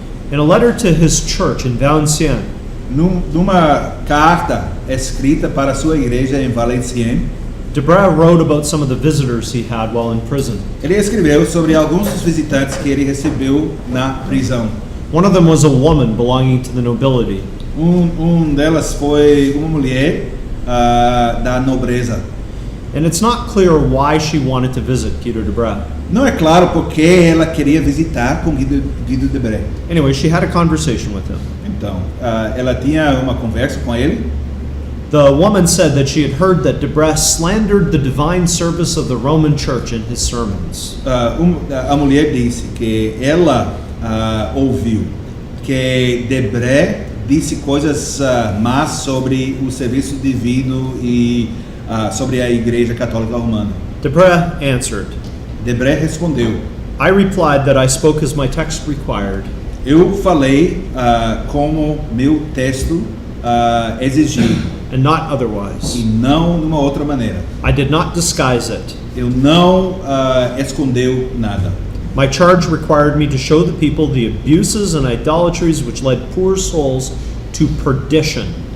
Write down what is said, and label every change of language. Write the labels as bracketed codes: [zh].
[en] In a letter to his church in Valenciennes, [pt] numa carta escrita para sua igreja em Valenciennes, [en] de Bré wrote about some of the visitors he had while in prison. [pt] Ele escreveu sobre alguns dos visitantes que ele recebeu na prisão. [en] One of them was a woman belonging to the nobility. [pt] Delas foi uma mulher da nobreza. [en] And it's not clear why she wanted to visit Guido de Bré. [pt] Não é claro porque ela queria visitar com Guido de Bré. [en] Anyway, she had a conversation with him. [pt] Então, ela tinha uma conversa com ele. [en] The woman said that she had heard that de Bré slandered the divine service of the Roman Church in his sermons. [pt] A mulher disse que ela ouviu que de Bré disse coisas más sobre o serviço divino e sobre a Igreja Católica Romana. [en] De Bré answered. [pt] De Bré respondeu. [en] I replied that I spoke as my text required. [pt] Eu falei como meu texto exigia. [en] And not otherwise. [pt] E não de uma outra maneira. [en] I did not disguise it. [pt] Eu não escondeu nada. [en] My charge required me to show the people the abuses and idolatries which led poor souls to perdition.